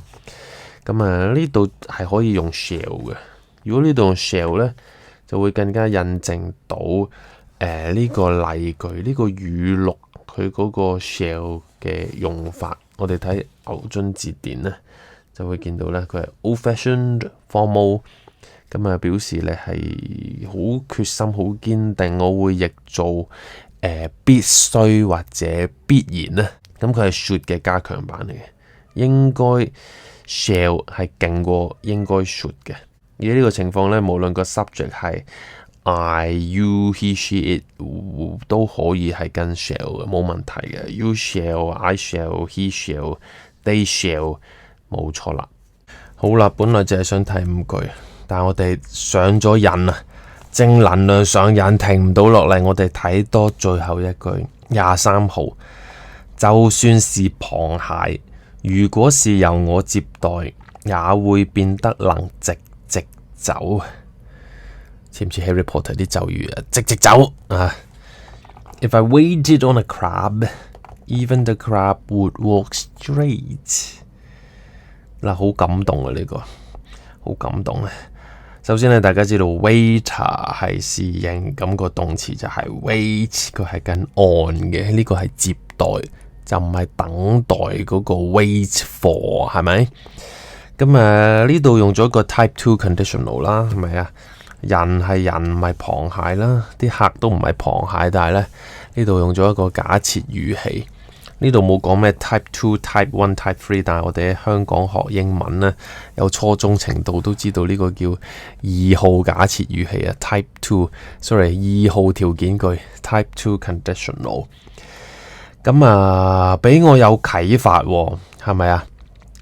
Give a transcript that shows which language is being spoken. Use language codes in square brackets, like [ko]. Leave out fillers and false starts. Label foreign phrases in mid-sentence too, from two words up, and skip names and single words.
[yue] 咁呢度係可以用 shall 嘅。如果呢度用 shall 呢，就會更加印證到呢個例句，呢個語錄佢嗰個 shall 嘅用法。我哋睇牛津字典呢，就會見到呢，佢係 [en] old-fashioned formal。 [yue] 表示你係好決心、好堅定，我會譯做必須或者必然咧。咁佢係 should 嘅加強版嚟嘅，應該 shall 係勁過應該 should 嘅。而呢個情況咧，無論個 subject 係 [en] I、you、he、she、it [yue] 都可以係跟 shall 嘅，冇問題嘅。 [en] You shall、I shall、he shall、they shall， [yue] 冇錯啦。好啦，本來就係想睇5句。但係我哋上咗癮啊，正能量上癮，停唔到落嚟。我哋睇多最後一句23號，就算是螃蟹，如果是由我接待，也會變得能直直走。似唔似 Harry Potter 啲咒語啊？直直走啊 ！ [en] If I waited on a crab, even the crab would walk straight。 [yue] 嗱，好感動啊！呢個好感動啊！首先咧，大家知道 waiter 係侍應，咁個動詞就係 wait， 佢係跟 on 嘅，呢個係接待，就唔係等待嗰個 [en] wait for， [yue] 係咪？咁呢度用咗個 [en] type 2 conditional [yue] 啦，係咪啊？人係人，唔係螃蟹啦，啲客都唔係螃蟹，但係咧呢度用咗一個假設語氣。呢度冇講咩 [en] type 2、type 1、type 3， [yue] 但係我哋喺香港學英文呢，有初中程度都知道呢個叫2號假設語氣啊 ， [en] type 2 [yue] 號條件句 [en] type 2 conditional。 [yue] 咁俾我有啟發喎，係咪啊？